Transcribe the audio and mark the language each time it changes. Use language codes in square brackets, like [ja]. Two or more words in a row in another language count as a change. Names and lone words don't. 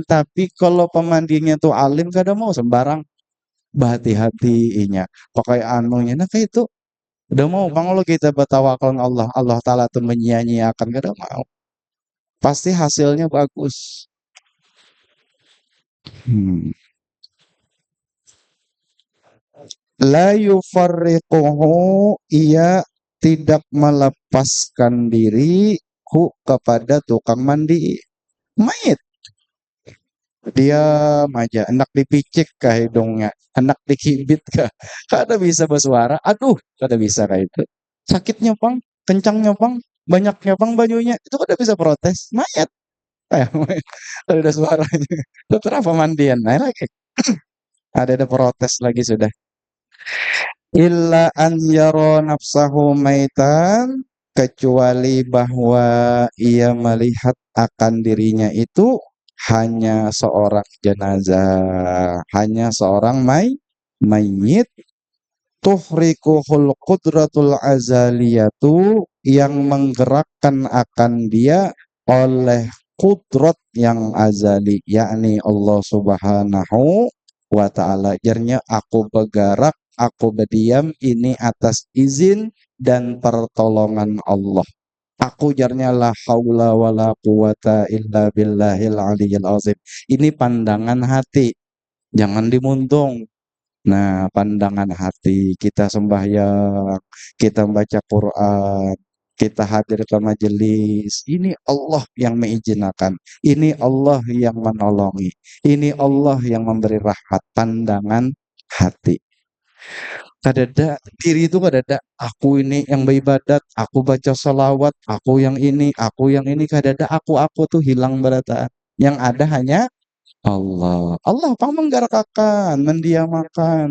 [bjn] Tapi kalau pemandiannya tuh alim kada mau sembarang berhati-hatinya pakai anunya, nah kayak itu udah mau bang kalau kita bertawakal ke Allah, Allah Ta'ala tuh menyia-nyiakan kada mau, pasti hasilnya bagus. [id] Hmm. [ar] لا يفارقه, [id] ia tidak melepaskan diri hu kepada tukang mandi. [bjn] Mayit diam aja, hendak dipicik kah hidungnya, hendak dikibit kah, kada bisa bersuara, aduh kada bisa kayak itu. Sakitnya bang, kencangnya bang, banyaknya bang banyunya, itu kada bisa protes. [id] Mayat, mayat. Ada suaranya. Itu kenapa mandian? Nah, lagi ada protes lagi sudah. [ar] إلا أن يرى نفسه ميتا, [id] kecuali bahwa ia melihat akan dirinya itu hanya seorang jenazah, hanya seorang mayit, [ar] تحركه القدرة الأزلية, [id] yang menggerakkan akan dia oleh kudrat yang azali, yakni Allah [ar] سبحانه وتعالى. [bjn] Jarnya aku bergerak, aku berdiam ini atas izin dan pertolongan Allah. Aku jarnya [ar] لا حول ولا قوة إلا بالله العلي العظيم. [id] Ini pandangan hati, jangan dimuntung. Nah, pandangan hati, kita sembahyang, kita baca Quran, kita hadir ke majelis. Ini Allah yang mengizinkan. Ini Allah yang menolongi. Ini Allah yang memberi rahmat. Pandangan hati. [bjn] Kadada diri itu kadada aku ini yang beribadat, aku baca salawat, aku yang ini kadada aku tuh hilang berata. [id] Yang ada hanya Allah. [bjn] Allah pang menggarakakan, mendiamakan.